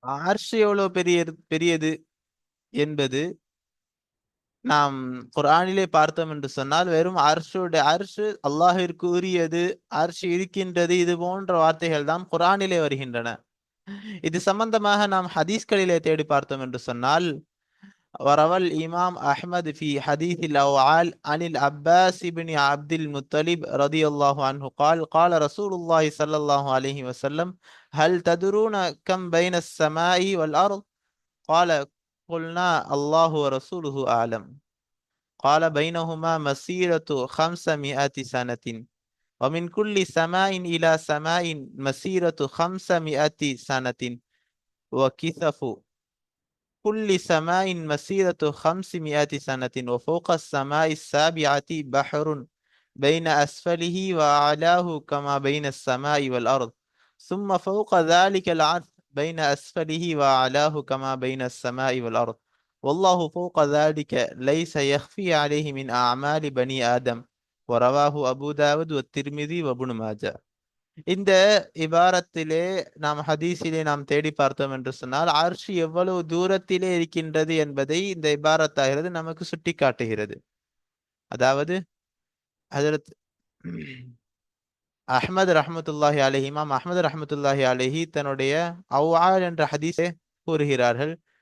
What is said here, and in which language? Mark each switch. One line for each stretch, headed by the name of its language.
Tamil: அர்ஷ் எவ்வளவு பெரியது என்பது நாம் குர்ஆனிலே பார்த்தோம் என்று சொன்னால், வெறும் அர்ஷு அல்லாஹிற்கு உரியது, அர்ஷ் இருக்கின்றது, இது போன்ற வார்த்தைகள் தான் குர்ஆனிலே வருகின்றன. இது சம்பந்தமாக நாம் ஹதீஸ்களிலே தேடி பார்த்தோம் என்று சொன்னால், வரவல் இமாம் அஹ்மத் ஃபி ஹதீஸில் அவ்ஆல் அனில் அப்பாஸ் இப்னு அப்துல் முத்தலிப் ரலியல்லாஹு அன்ஹு
Arabic: قال قال رسول الله صلى الله عليه وسلم هل تدرون كم بين السماء والأرض قال قلنا الله ورسوله أعلم قال بينهما مسيرة 500 سنة ومن كل سماء إلى سماء مسيرة 500 سنة وكسف كل سماء مسيرة 500 سنة وفوق السماء السابعة بحر بين أسفله وأعلاه كما بين السماء والأرض ثم فوق ذلك العرش بين أسفله وأعلاه كما بين السماء والأرض والله فوق ذلك ليس يخفي عليه من أعمال بني آدم ورواه أبو داود والترمذي وابن ماجه.
Tamil: இந்த இபாரத்திலே நாம் ஹதீஸிலே நாம் தேடி பார்த்தோம் என்று சொன்னால் அர்ஷ் எவ்வளவு தூரத்திலே இருக்கின்றது என்பதை இந்த இபாரத்தாகிறது நமக்கு சுட்டி காட்டுகிறது. அதாவது ஹஜரத் அஹ்மது ரஹமத்துல்லாஹி அலைஹி, இமாம் அஹ்மது ரஹமத்துல்லாஹி அலைஹி தன்னுடைய அவ்ஆல் என்ற ஹதீஸை கூறுகிறார்கள்.